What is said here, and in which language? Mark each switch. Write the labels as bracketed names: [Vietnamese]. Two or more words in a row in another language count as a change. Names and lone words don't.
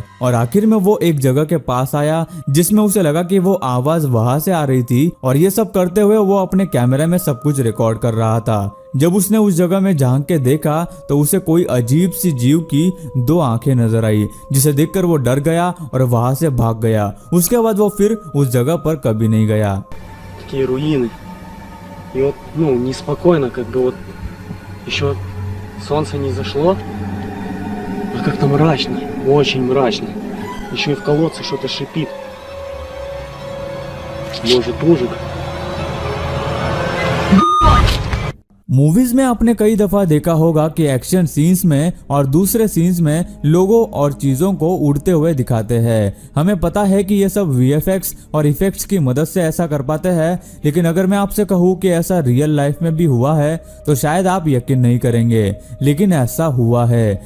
[Hindi] और आखिर में वो एक जगह के पास आया जिसमें उसे लगा कि वो आवाज वहां से आ रही थी, और ये सब करते हुए वो अपने कैमरे में सब कुछ रिकॉर्ड कर रहा था। जब उसने उस जगह में झांक के देखा तो उसे कोई अजीब सी जीव की 2 आंखें नजर आई, जिसे देखकर वो डर गया और वहां से भाग गया। उसके बाद वो फिर उस जगह पर कभी नहीं गया। [Russian] Такие руины. И вот, неспокойно, как бы вот еще солнце не зашло, а как-то мрачно, очень мрачно. Еще и в колодце что-то шипит. Может, ужик. [Hindi] मूवीज में आपने कई दफा देखा होगा कि [English] action scenes [Hindi] में और दूसरे सीन्स में लोगों और चीजों को उड़ते हुए दिखाते हैं। हमें पता है कि ये सब वीएफएक्स और इफेक्ट्स की मदद से ऐसा कर पाते हैं, लेकिन अगर मैं आपसे कहूँ कि ऐसा [English] real life [Hindi] में भी हुआ है तो शायद आप यकीन नहीं करेंगे, लेकिन ऐसा हुआ है।